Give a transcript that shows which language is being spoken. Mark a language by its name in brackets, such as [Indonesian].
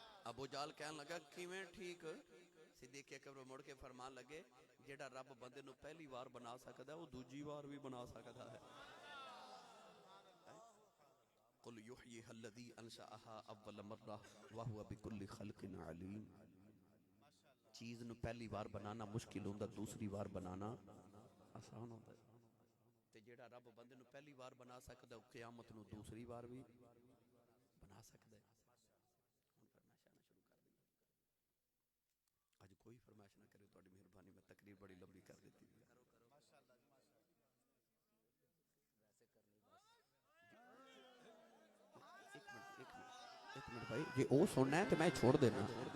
[Punjabi] ابو جال کہن لگا کیویں ٹھیک؟ صدیق اکبر مڑ کے فرمان لگے جیڑا رب بندے نو پہلی بار بنا سکدا ہے وہ دوجی بار بھی بنا سکدا ہے. [Arabic] قل یحییھا الذی انشأھا اول مرہ وہو بکل خلق علیم. [Punjabi] چیز نو پہلی بار بنانا مشکل ہوندا دوسری بار بنانا آسان ہوندا ہے. تے جیڑا رب بندے نو پہلی بار بنا سکدا ہے قیامت نو دوسری بار بھی بنا سکدا ہے. آج کوئی فرمائش نہ کرے تو مہربانی میں تقریر بڑی لمبی کر دیتی ہے. ایک منٹ بھائی جی او سننا ہے تو میں چھوڑ دینا.